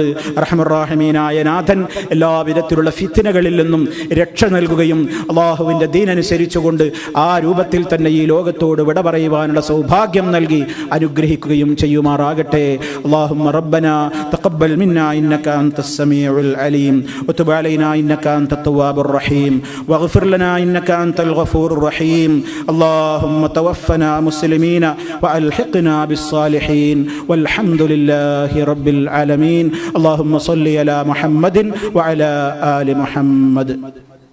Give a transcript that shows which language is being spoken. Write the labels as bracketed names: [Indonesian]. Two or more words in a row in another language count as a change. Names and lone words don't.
[Malayalam] റഹ്മാനായ നാഥൻ എല്ലാ വിധത്തിലുള്ള ഫിത്നകളിൽ നിന്നും രക്ഷ നൽകുകയും അല്ലാഹുവിന്റെ ദീനനുസരിച്ചുകൊണ്ട് ആ രൂപത്തിൽ തന്നെ ഈ ലോകത്തോട് വിട പറയുവാനുള്ള സൗഭാഗ്യം നൽകി അനുഗ്രഹിക്കുകയും ചെയ്യുമാറാകട്ടെ. [Arabic] اللهم ربنا تقبل منا إنك أنت السميع العليم وتب علينا إنك أنت التواب الرحيم واغفر لنا إنك أنت الغفور الرحيم. اللهم توفنا مسلمين وألحقنا بالصالحين والحمد لله رب العالمين. اللهم صل على محمد وعلى آل محمد.